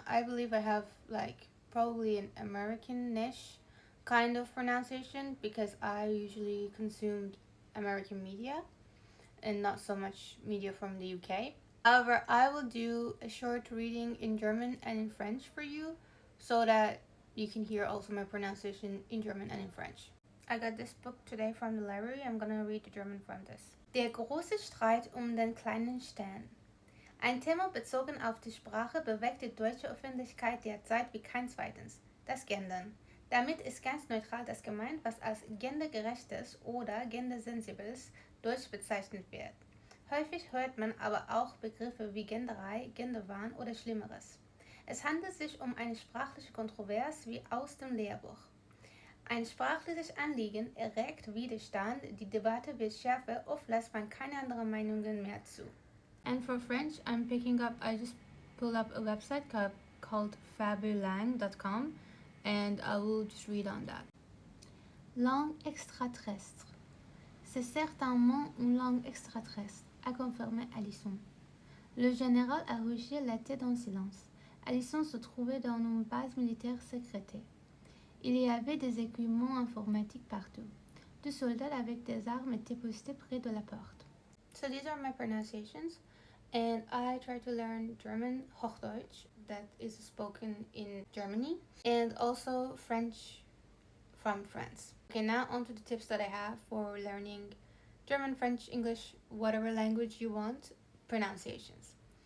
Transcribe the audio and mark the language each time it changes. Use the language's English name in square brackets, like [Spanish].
[English] I believe I have like probably an American-ish kind of pronunciation because I usually consumed American media and not so much media from the UK. However, I will do a short reading in German and in French for you so that you can hear also my pronunciation in German and in French. I got this book today from the library. I'm gonna read the German from this. [German] Der große Streit den kleinen Stern. Ein Thema bezogen auf die Sprache bewegt die deutsche Öffentlichkeit derzeit wie kein zweites, das Gendern. Damit ist ganz neutral das gemeint, was als gendergerechtes oder gendersensibles Deutsch bezeichnet wird. Häufig hört man aber auch Begriffe wie Genderei, Genderwahn oder Schlimmeres. Es handelt sich um eine sprachliche Kontrovers wie aus dem Lehrbuch. Ein sprachliches Anliegen erregt Widerstand, die Debatte wird schärfer, oft lässt man keine anderen Meinungen mehr zu. [English] And for French, I just pulled up a website called fabulang.com, and I will just read on that. [French] Langue extraterrestre. C'est certainement une langue extraterrestre, a confirmé Alison. Le général a hoché la tête en silence. Alison se trouvait dans une base militaire sécrétée. Il y avait des équipements informatiques partout. Deux soldats avec des armes étaient postés près de la porte. [English] So these are my pronunciations. And I try to learn German, Hochdeutsch, that is spoken in Germany, and also French from France. Okay, now on to the tips that I have for learning German, French, English, whatever language you want, pronunciations.